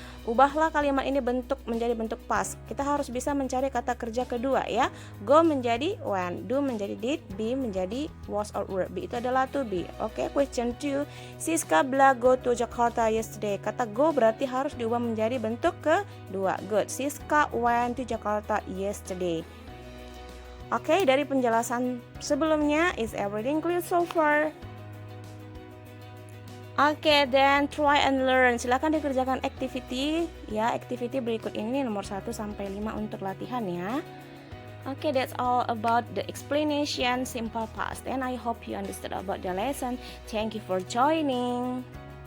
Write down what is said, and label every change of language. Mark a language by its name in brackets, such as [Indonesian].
[Indonesian] Ubahlah kalimat ini menjadi bentuk past. Kita harus bisa mencari kata kerja kedua ya. Go menjadi went, do menjadi did, be menjadi was or were. Be itu adalah to be. Oke, question 2. [English] Siska Bla go to Jakarta yesterday. [Indonesian] Kata go berarti harus diubah menjadi bentuk kedua. [English] Good. Siska went to Jakarta yesterday. Oke, [Indonesian] dari penjelasan sebelumnya, [English] is everything clear so far? Oke, then try and learn. [Indonesian] Silakan dikerjakan activity ya. Activity berikut ini nomor 1 sampai 5 untuk latihan ya. [English] Oke, that's all about the explanation simple past, and I hope you understood about the lesson. Thank you for joining.